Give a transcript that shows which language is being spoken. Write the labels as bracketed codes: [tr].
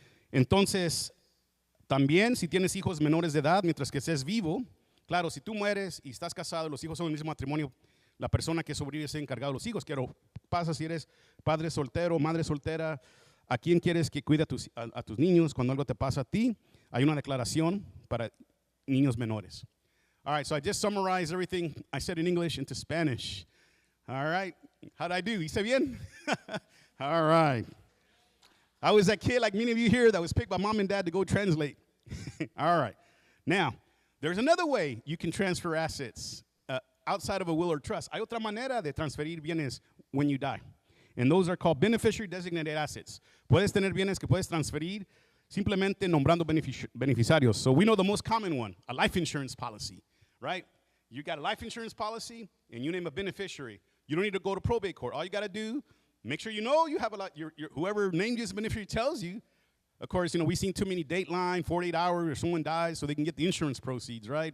[es] Entonces, también si tienes hijos menores de edad mientras que estés vivo, claro, si tú mueres y estás casado, los hijos son del mismo matrimonio, la persona que sobrevive es encargada de los hijos. ¿Qué pasa si eres padre soltero, madre soltera? ¿A quién quieres que cuide a tus niños cuando algo te pasa a ti? hay una declaración para niños menores. [en] All right, so I just summarized everything I said in English into Spanish. All right, how'd I do? [es] ¿Hice bien? [en] All right. I was that kid, like many of you here, that was picked by mom and dad to go translate. All right. Now, there's another way you can transfer assets outside of a will or trust. [es] Hay otra manera de transferir bienes [en] when you die. And those are called beneficiary designated assets. [es] Puedes tener bienes que puedes transferir simplemente nombrando beneficiarios. [en] So we know the most common one, a life insurance policy, right? You got a life insurance policy, and you name a beneficiary. You don't need to go to probate court. All you got to do, make sure you know you have a lot. Whoever named you as a beneficiary tells you. Of course, we've seen too many Dateline, 48 hours, or someone dies so they can get the insurance proceeds, right?